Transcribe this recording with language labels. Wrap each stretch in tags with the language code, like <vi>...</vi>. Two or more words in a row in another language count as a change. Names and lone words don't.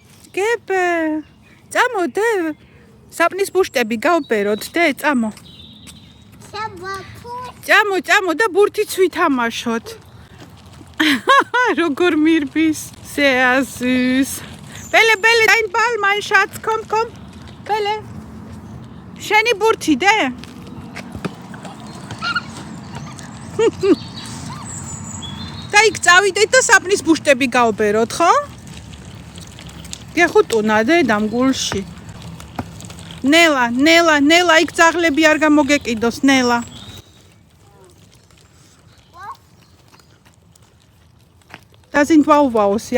<ka>გებე წამოდე საპნის ბუშტები გავბეროთ დე წამო წამო და ბურთიც ვითამაშოთ როგორ მირბის სეაზის ბელე</ka> <de>dein Ball mein Schatz komm</de> <ka>ბელე შენი ბურთი დე და იქ წავიდეთ და საპნის ბუშტები გავბეროთ ხო? გეხუტუნა დედამ გულში ნელა იქ ძაღლები არ გამოგეკიდოს ნელა</ka> <de>Da sind Wauwaus, ja.</de>